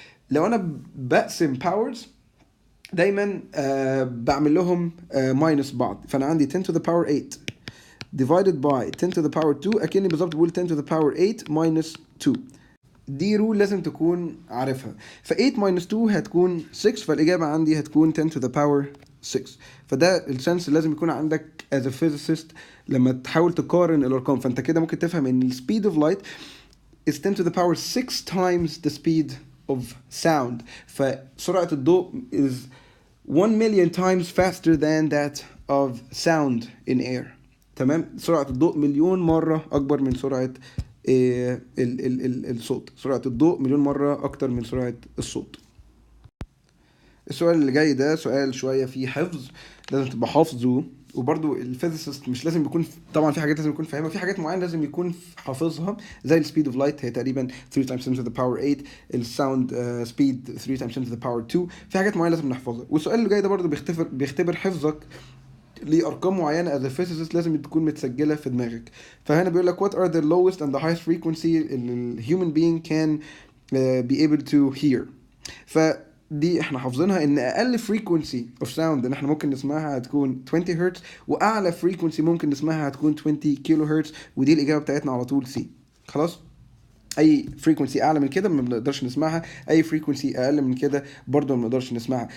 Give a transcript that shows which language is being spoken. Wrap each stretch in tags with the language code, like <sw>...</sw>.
<ar>لو انا بقسم باورز دايما بعمل لهم ماينس بعض، فانا عندي 10 to the power 8 divided by 10 to the power 2 اكني بالظبط بقول</ar> <en>10 to the power 8 minus 2.</en> <ar>دي رول لازم تكون عارفها. ف 8 minus 2 هتكون 6، فالاجابه عندي هتكون</ar> <en>10 to the power 6.</en> <ar>فده السنس اللي لازم يكون عندك</ar> <en>as a physicist</en> <ar>لما تحاول تقارن الارقام. فانت كده ممكن تفهم ان</ar> <en>ال speed of light is 10 to the power 6 times the speed of sound.</en> <ar>فسرعة الضوء</ar> <en>is 1 million times faster than that of sound in air.</en> <ar>تمام، سرعة الضوء مليون مرة أكبر من سرعة الصوت. سرعة الضوء مليون مرة أكتر من سرعة الصوت. السؤال اللي جاي ده سؤال شوية فيه حفظ، لازم تبقى حافظه. وبرضو الفيزيست مش لازم يكون طبعا في حاجات لازم يكون فاهمها، في حاجات معينة لازم يكون حافظها زي السبيد اوف لايت هي تقريبا</ar> <en>3 times 10 to the power 8،</en> <ar>الساوند سبيد</ar> <en>3 times 10 to the power 2.</en> <ar>في حاجات معينة لازم نحفظها. والسؤال اللي جاي ده برضو بيختبر حفظك لأرقام معينة</ar> <en>as a physicist</en> <ar>لازم تكون متسجلة في دماغك. فهنا بيقول لك</ar> <en>what are the lowest and the highest frequency the human being can be able to hear.</en> <ar>فدي احنا حافظينها ان اقل</ar> <en>frequency of sound</en> <ar>ان احنا ممكن نسمعها هتكون 20 هرتز، واعلى frequency ممكن نسمعها هتكون 20 كيلو هرتز، ودي الاجابة بتاعتنا على طول سي. خلاص، اي فريكونسي اعلى من كده ما بنقدرش نسمعها، اي فريكونسي اقل من كده برضه ما بنقدرش نسمعها.</ar>